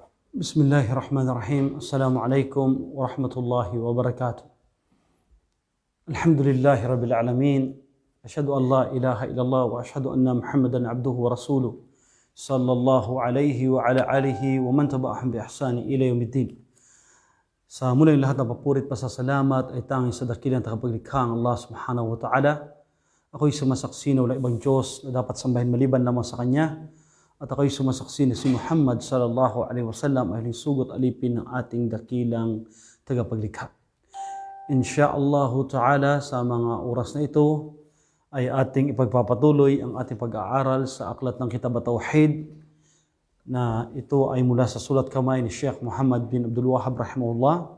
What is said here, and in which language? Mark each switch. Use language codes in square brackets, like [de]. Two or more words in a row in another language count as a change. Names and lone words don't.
[ar] بسم الله الرحمن الرحيم. السلام عليكم ورحمة الله وبركاته. الحمد لله رب العالمين. أشهد أن لا إله إلا الله وأشهد أن محمدا عبده ورسوله. صلى الله عليه وعلى آله ومن تبعهم بإحسان إلى يوم الدين. [tl] Sa muling lahat ng papurit pasasalamat ay tanging sa dakilang tagapaglikhang Allah [ar] سبحانه وتعالى. [tl] Ako'y sumasaksi na wala ibang Diyos na dapat sambahin maliban lamang sa Kanya. At ako'y sumasaksi na si Muhammad [ar] صلى الله عليه وسلم [tl] ay sugot alipin ng ating dakilang tagapaglikha. [ar] إن شاء الله تعالى [tl] sa mga oras na ito ay ating ipagpapatuloy ang ating pag-aaral sa aklat ng Kitab at-Tauhid na ito ay mula sa sulat kamay ni Sheikh Muhammad bin Abdul Wahhab rahimahullah.